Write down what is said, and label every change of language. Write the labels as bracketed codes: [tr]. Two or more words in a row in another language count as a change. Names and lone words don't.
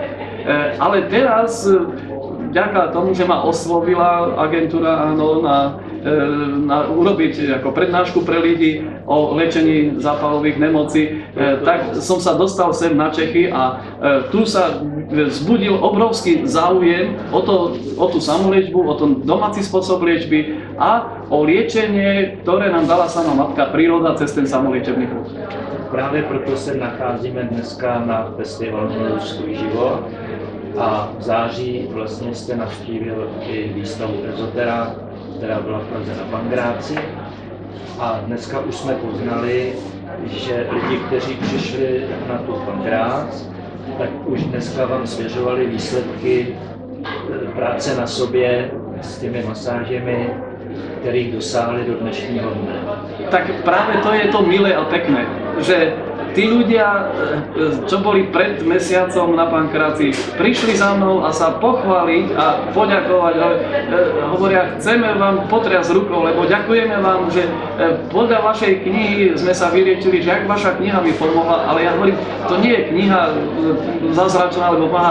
[sk] Ale teraz vďaka tomu, že ma oslovila agentúra na urobiť ako prednášku pre ľudí o liečení zápalových nemocí, tak som sa dostal sem na Čechy a tu sa vzbudil obrovský záujem o tú samoliečbu, o ten domáci spôsob liečby a o liečenie, ktoré nám dala sama matka príroda cez ten samoliečebný púd. [cs] Právě proto se nacházíme dneska na festivalu Miluj svůj život. A v září vlastně jste navštívil i výstavu Ezotera, která byla v Praze na Pangráci. A dneska už jsme poznali, že lidi, kteří přišli na tu Pangrác, tak už dneska vám svěřovali výsledky práce na sobě s těmi masážemi, kterých dosáhli do dnešního dne. [sk] Tak práve to je to milé a pekné, že tí ľudia, čo boli pred mesiacom na Pankráci, prišli za mnou a sa pochváliť a poďakovať. Hovoria, chceme vám potriasť rukou, lebo ďakujeme vám, že podľa vašej knihy sme sa vyliečili, že ak vaša kniha mi pomohla, ale ja hovorím, to nie je kniha zázračná, lebo pomáha.